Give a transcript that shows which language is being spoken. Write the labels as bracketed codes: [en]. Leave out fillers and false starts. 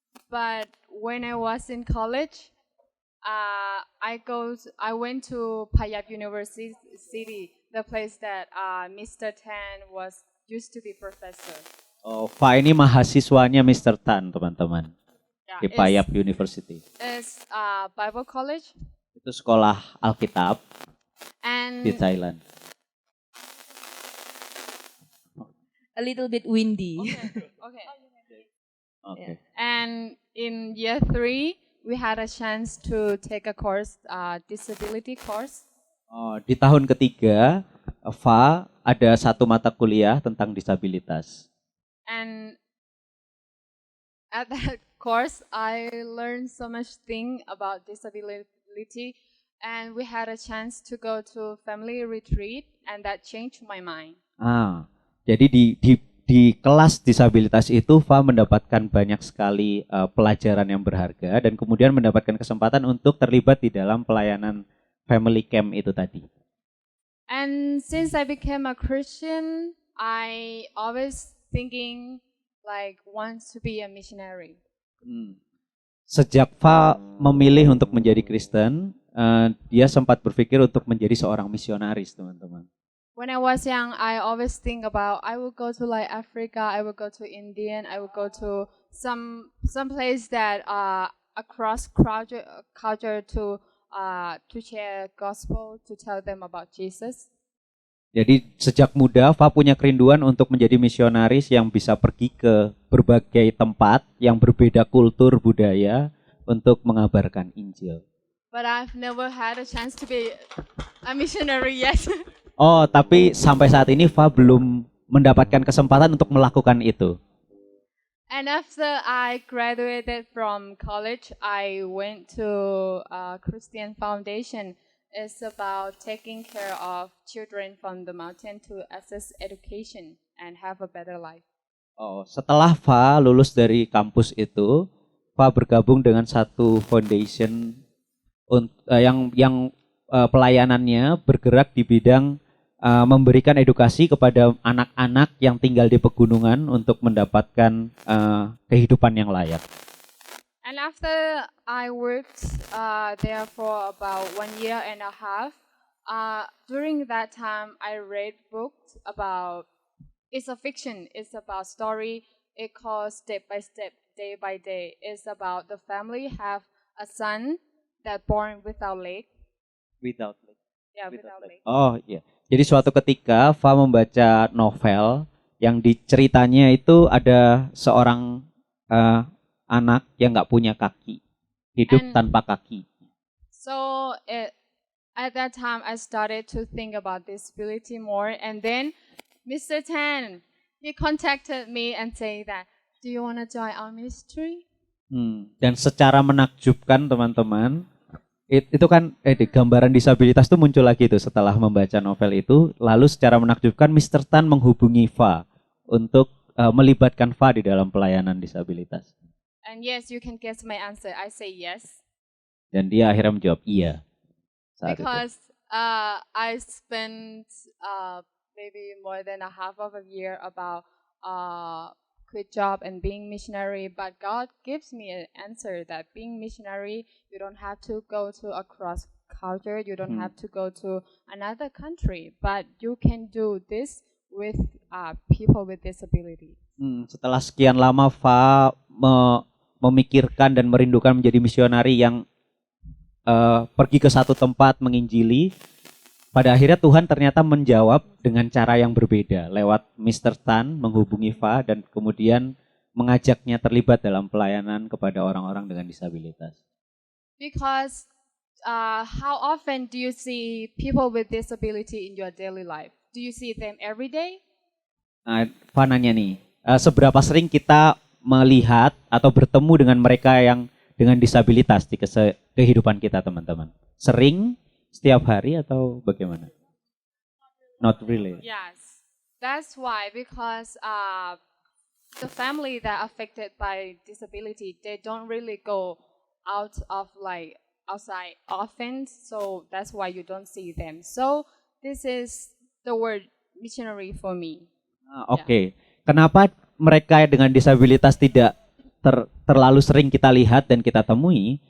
[en] But when I was in college, I went to Payap University, the place that Mr. Tan used to be professor. [id] Oh, Fa ini mahasiswanya Mr. Tan, teman-teman, [en] Yeah, [id] di Payap University. [en] It's Bible College, [id] Itu sekolah Alkitab [en] and [id] di Thailand. [en] A little bit windy. okay. [id] Oke. [en] And in year 3, we had a chance to take a course, disability course. [id] Oh, di tahun ketiga, Fa ada satu mata kuliah tentang disabilitas. [en] And at that course, I learned so much thing about disability, and we had a chance to go to family retreat, and that changed my mind. [id] Jadi di kelas disabilitas itu Fa mendapatkan banyak sekali pelajaran yang berharga dan kemudian mendapatkan kesempatan untuk terlibat di dalam pelayanan family camp itu tadi. [en] And since I became a Christian, I always thinking like wants to be a missionary. [id] Sejak Fa memilih untuk menjadi Kristen, dia sempat berpikir untuk menjadi seorang misionaris, teman-teman. [en] When I was young, I always think about I will go to like Africa, I will go to India, I will go to some place that across culture to share gospel, to tell them about Jesus. [id] Jadi sejak muda Fa punya kerinduan untuk menjadi misionaris yang bisa pergi ke berbagai tempat yang berbeda kultur budaya untuk mengabarkan Injil. [en] But I've never had a chance to be a missionary yet. [id] Oh, tapi sampai saat ini Fa belum mendapatkan kesempatan untuk melakukan itu. [en] And after I graduated from college, I went to a Christian Foundation. It's about taking care of children from the mountain to access education and have a better life. [id] Oh, setelah Fa lulus dari kampus itu, Fa bergabung dengan satu foundation yang pelayanannya bergerak di bidang memberikan edukasi kepada anak-anak yang tinggal di pegunungan untuk mendapatkan kehidupan yang layak. [en] And after I worked there for about 1 year and a half, during that time I read books about, it's a fiction, it's about story, it calls Step by Step, Day by Day. It's about the family have a son that born without leg. Without leg. Yeah, without leg. [id] Oh iya. Jadi suatu ketika Fa membaca novel yang diceritanya itu ada seorang anak yang nggak punya kaki, hidup tanpa kaki. [en] So at that time I started to think about disability more, and then Mr. Tan, he contacted me and say that, do you want to join our ministry? [id] Dan secara menakjubkan teman-teman, itu kan gambaran disabilitas itu muncul lagi tuh setelah membaca novel itu. Lalu secara menakjubkan Mr. Tan menghubungi Fa untuk melibatkan Fa di dalam pelayanan disabilitas. [en] And yes, you can guess my answer. I say yes. [id] Dan dia akhirnya menjawab iya. [en] Because I spent maybe more than a half of a year about quit job and being missionary, but God gives me an answer that being missionary, you don't have to go to a cross culture, you don't have to go to another country, but you can do this with people with disability. [id] Setelah sekian lama Fa memikirkan dan merindukan menjadi misionari yang pergi ke satu tempat menginjili, pada akhirnya Tuhan ternyata menjawab dengan cara yang berbeda lewat Mr. Tan menghubungi Fa dan kemudian mengajaknya terlibat dalam pelayanan kepada orang-orang dengan disabilitas. [en] Because how often do you see people with disability in your daily life? Do you see them every day? [id] Nah, Fa nanya nih, seberapa sering kita melihat atau bertemu dengan mereka yang dengan disabilitas di kehidupan kita, teman-teman? Sering? Setiap hari atau bagaimana? [en] Not really. Yes, that's why, because the family that affected by disability, they don't really go out of like outside often, so that's why you don't see them. So this is the word missionary for me. [id] Oke. Kenapa mereka dengan disabilitas tidak terlalu sering kita lihat dan kita temui?